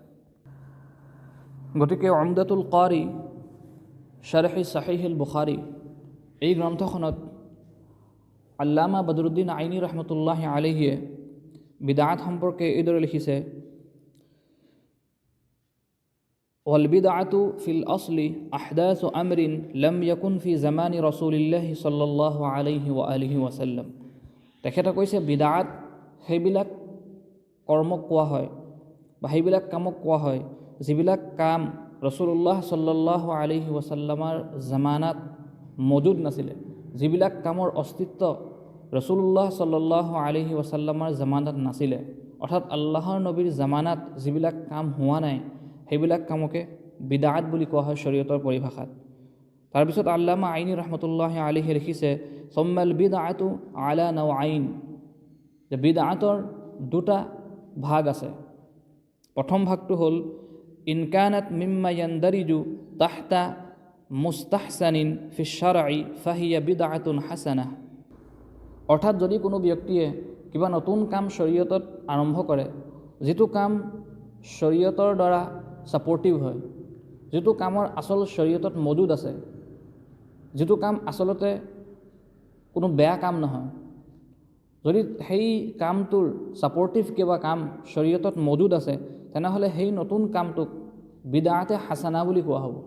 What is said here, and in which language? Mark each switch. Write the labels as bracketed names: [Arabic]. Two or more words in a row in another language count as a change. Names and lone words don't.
[Assamese] গতিকে উমদাতুল কাৰী শাৰহি সহিহুল বুখাৰী এই গ্ৰন্থখনত আল্লামা বদৰুদ্দিন আইনী ৰহমতুল্লাহি আলাইহিয়ে বিদআত সম্পৰ্কে এইদৰে লিখিছে, [Arabic] والبدعة في الأصل إحداث أمر لم يكن في زمن رسول الله صلى الله عليه وآله وسلم. [Assamese] তেখেতে কৈছে বিদআত সেইবিলাক কৰ্মক কোৱা হয় বা সেইবিলাক কামক কোৱা হয় যিবিলাক কাম ৰাসূলুল্লাহ [Arabic] صلى الله عليه وسلم [Assamese] জামানাত মজুদ নাছিলে, যিবিলাক কামৰ অস্তিত্ব ৰাসূলুল্লাহ [Arabic] صلى الله عليه وسلم [Assamese] জামানাত নাছিলে, অৰ্থাৎ আল্লাহৰ নবীৰ জামানাত যিবিলাক কাম হোৱা নাই সেইবিলাক কামকে বিদআত বুলি কোৱা হয় শৰীয়তৰ পৰিভাষাত। তাৰপিছত আল্লামা আইনী [Arabic] رحمة الله عليه [Assamese] লিখিছে, [Arabic] ثم البدعة على نوعين, [Assamese] যে বিদআতৰ দুটা ভাগ আছে। প্ৰথম ভাগটো হ'ল [Arabic] إن كانت مما يندرج تحت مستحسن في الشرع فهي بدعة حسنة. [Assamese] অৰ্থাৎ যদি কোনো ব্যক্তিয়ে কিবা নতুন কাম শৰীয়তত আৰম্ভ কৰে, যিটো কাম শৰীয়তৰ দ্বাৰা ছাপৰ্টিভ হয়, যিটো কামৰ আচল শৰীয়তত মজুদ আছে, যিটো কাম আচলতে কোনো বেয়া কাম নহয়, যদি সেই কামটোৰ ছাপৰ্টিভ কিবা কাম শৰীয়তত মজুদ আছে তেনেহ'লে সেই নতুন কামটোক বিদআতে হাসানা বুলি কোৱা হ'ব।